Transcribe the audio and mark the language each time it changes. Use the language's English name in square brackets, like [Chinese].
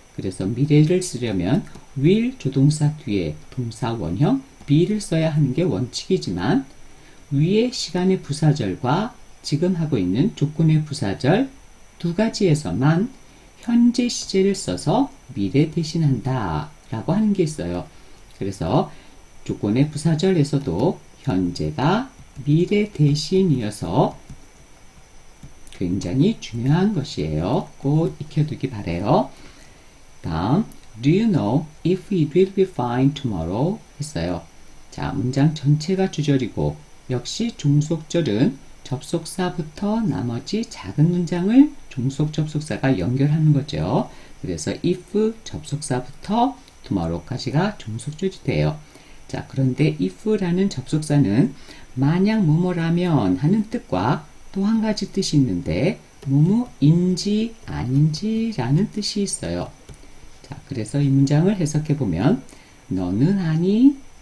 [Korean] 그래서 미래를 쓰려면 will 조동사 뒤에 동사 원형 be를 써야 하는 게 원칙이지만 위의 시간의 부사절과 지금 하고 있는 조건의 부사절 두 가지에서만 현재 시제를 써서 미래 대신한다 라고 하는 게 있어요. 그래서 조건의 부사절에서도 현재가 미래 대신이어서 굉장히 중요한 것이에요. 꼭 익혀두기 바래요. [English] 다음, Do you know if it will be fine tomorrow? [Korean] 했어요. 자, 문장 전체가 주절이고 역시 종속절은 접속사부터 나머지 작은 문장을 종속 접속사가 연결하는 거죠. 그래서 if 접속사부터 tomorrow까지가 종속절이 돼요. 자, 그런데 if라는 접속사는 만약 뭐뭐라면 하는 뜻과 또 한 가지 뜻이 있는데 뭐뭐인지 아닌지라는 뜻이 있어요. 자, 그래서 이 문장을 해석해 보면 너는 아니